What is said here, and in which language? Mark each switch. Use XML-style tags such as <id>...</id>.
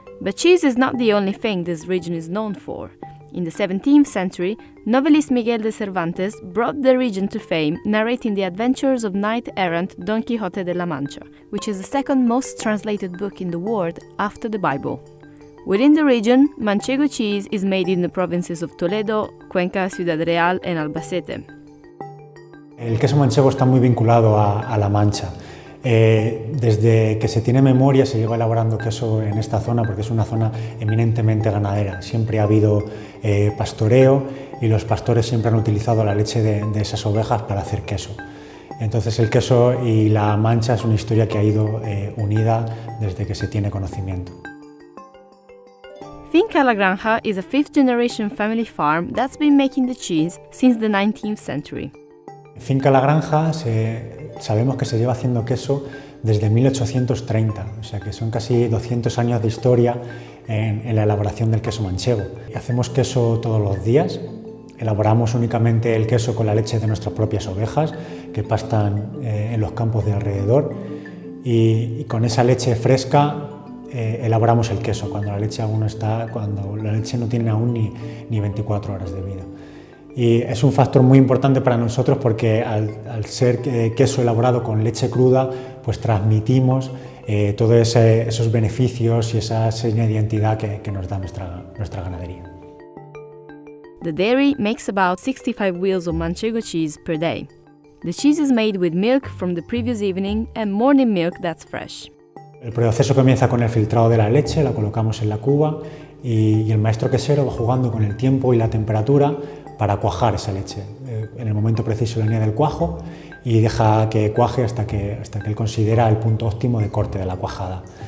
<en>But cheese is not the only thing this region is known for. In the 17th century, novelist Miguel de Cervantes brought the region to fame, narrating the adventures of knight-errant Don Quixote de la Mancha, which is the second most translated book in the world after the Bible. Within the region, Manchego cheese is made in the provinces of Toledo, Cuenca, Ciudad Real, and Albacete.</en> <es>El queso manchego está muy vinculado a La Mancha. Desde que se tiene memoria se lleva elaborando queso en esta zona porque es una zona eminentemente ganadera. Siempre ha habido pastoreo y los pastores siempre han utilizado la leche de esas ovejas para hacer queso. Entonces el queso y La Mancha es una historia que ha ido unida desde que se tiene conocimiento.</es> <en>Finca La Granja is a fifth-generation family farm that's been making the cheese since the 19th century.</en> <es>Finca La Granja sabemos que se lleva haciendo queso desde 1830, o sea que son casi 200 años de historia en la elaboración del queso manchego. Hacemos queso todos los días, elaboramos únicamente el queso con la leche de nuestras propias ovejas que pastan en los campos de alrededor y con esa leche fresca elaboramos el queso cuando la leche no tiene aún ni 24 horas de vida. Y es un factor muy importante para nosotros porque al ser queso elaborado con leche cruda, pues transmitimos todos esos beneficios y esa seña de identidad que nos da nuestra ganadería.</es> <en>The dairy makes about 65 wheels of Manchego cheese per day. The cheese is made with milk from the previous evening and morning milk that's fresh.</en> <es>El proceso comienza con el filtrado de la leche, la colocamos en la cuba y el maestro quesero va jugando con el tiempo y la temperatura para cuajar esa leche. En el momento preciso le añade el cuajo y deja que cuaje hasta que él considera el punto óptimo de corte de la cuajada.</es>